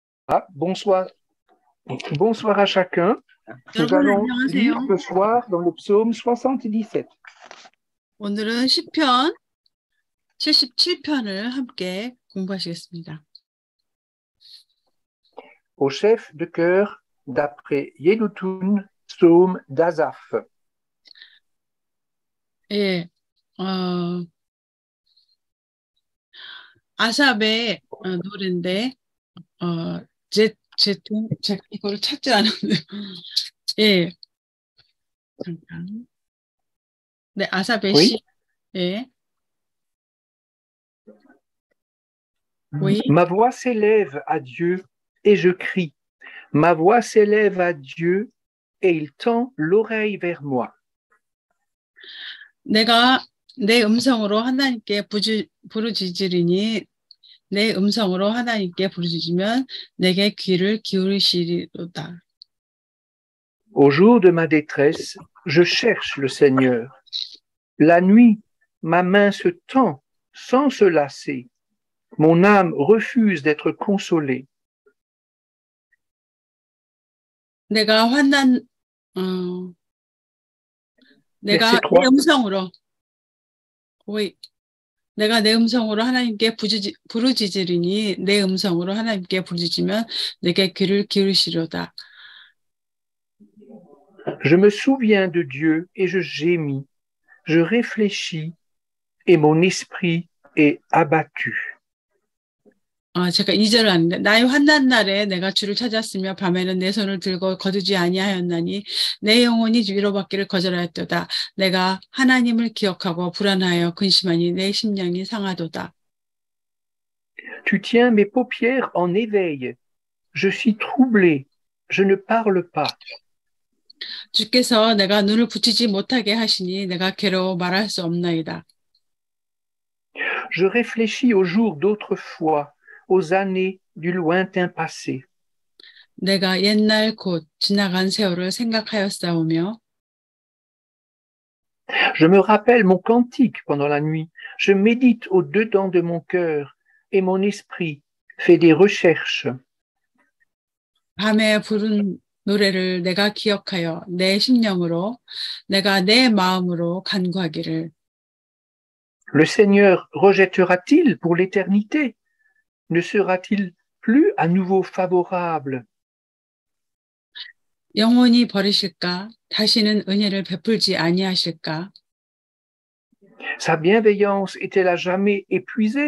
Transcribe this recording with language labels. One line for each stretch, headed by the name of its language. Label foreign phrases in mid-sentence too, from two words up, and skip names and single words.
French: Bonsoir. Bonsoir à chacun. Nous
Korean: 여러분
French: allons lire
Korean: 안녕하세요.
French: ce soir dans le psaume 77.
Korean: 오늘은 시편 77편을 함께 공부하시겠습니다.
French: Au chef de chœur d'après Yedutun, psaume d'Azaph.
Korean: 예, 아삽의 노래인데, 제가 이거를 찾지 않았는데, 예, 잠깐. 네, 아삽의
French: Oui.
Korean: 시, 예.
French: Oui. Ma voix s'élève à Dieu et je crie. Ma voix s'élève à Dieu et il tend l'oreille vers moi.
Korean: 내가 내 음성으로 하나님께 부르짖으리니 내 음성으로 하나님께 부르짖으면 내게 귀를 기울이시리로다.
French: Au jour de ma détresse, je cherche le Seigneur. La nuit, ma main se tend sans se lasser. Mon âme refuse d'être consolée.
Korean: 내가 내가
French: Verset 3.
Korean: 내가 내 음성으로 하나님께 부르짖으리니 내 음성으로 하나님께 부르짖으면 내게 귀를 기울이시려다.
French: Je me souviens de Dieu et je gémis. Je réfléchis et mon esprit est abattu.
Korean: 제가 2절을 아는데 나의 환난 날에 내가 주를 찾았으며 밤에는 내 손을 들고 거두지 아니하였나니 내 영혼이 위로받기를 거절하였도다. 내가 하나님을 기억하고 불안하여 근심하니 내 심령이 상하도다.
French: Tu tiens mes paupières en éveil. Je suis troublé. Je ne parle pas.
Korean: 주께서 내가 눈을 붙이지 못하게 하시니 내가 괴로워 말할 수 없나이다.
French: Je réfléchis aux jours d'autrefois, aux années du lointain passé.
Korean: 내가 옛날 곧 지나간 세월을 생각하였사오며
French: Je me rappelle mon cantique pendant la nuit. Je médite au-dedans de mon cœur et mon esprit fait des recherches.
Korean: 밤에 부른 노래를 내가 기억하여 내 심령으로 내가 내 마음으로 간구하기를
French: Le Seigneur rejettera-t-il pour l'éternité? Ne sera-t-il plus à nouveau favorable?
Korean: 영원히 버리실까? 다시는 은혜를 베풀지 아니하실까?
French: Sa bienveillance est-elle à jamais épuisée?